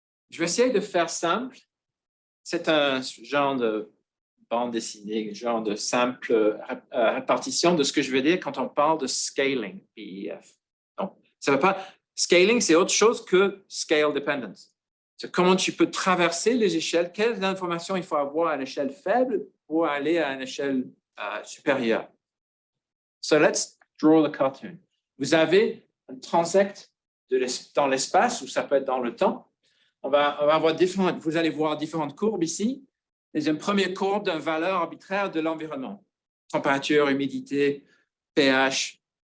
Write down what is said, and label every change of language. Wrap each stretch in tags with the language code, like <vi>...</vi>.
<fr>Je vais essayer de faire simple. C'est un genre de bande dessinée, genre de simple répartition de ce que je veux dire quand on parle de scaling, PEF. Donc, ça va pas. Scaling, c'est autre chose que scale dependence. C'est comment tu peux traverser les échelles, quelles informations il faut avoir à l'échelle faible pour aller à une échelle supérieure.</fr> <en>So let's draw the cartoon.</en> <fr>Vous avez un transect dans l'espace, ou ça peut être dans le temps. On va avoir vous allez voir différentes courbes ici. C'est une première courbe d'une valeur arbitraire de l'environnement. Température, humidité, pH.</fr>